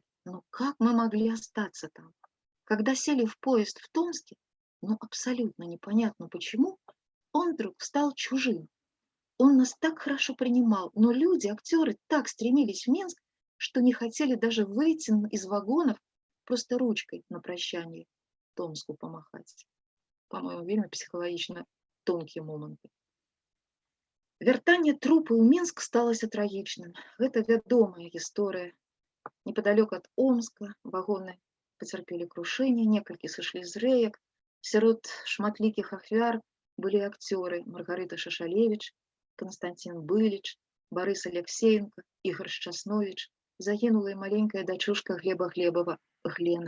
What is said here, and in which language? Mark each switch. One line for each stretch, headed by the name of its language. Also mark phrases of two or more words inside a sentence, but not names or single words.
Russian: Но как мы могли остаться там? Когда сели в поезд в Томске, абсолютно непонятно почему, он вдруг стал чужим. Он нас так хорошо принимал, но люди, актеры, так стремились в Минск, что не хотели даже выйти из вагонов просто ручкой на прощание Томску помахать. По-моему, вельмі психологично тонкие моменты.
Belarusian: Вяртанне трупы ў Мінск сталася трагічным. Гэта вядомая гісторыя. Непадалёк ад Омска вагоны пацярпелі крушэнне, некалькі сышлі з рэек. Сярод шматлікіх ахвяр былі акцёры Маргарыта Шашалевіч, Константин Быліч, Борис Алексеенко, Ігор Шчасновіч, загінула і маленькая дачушка Глеба Глебова Глена.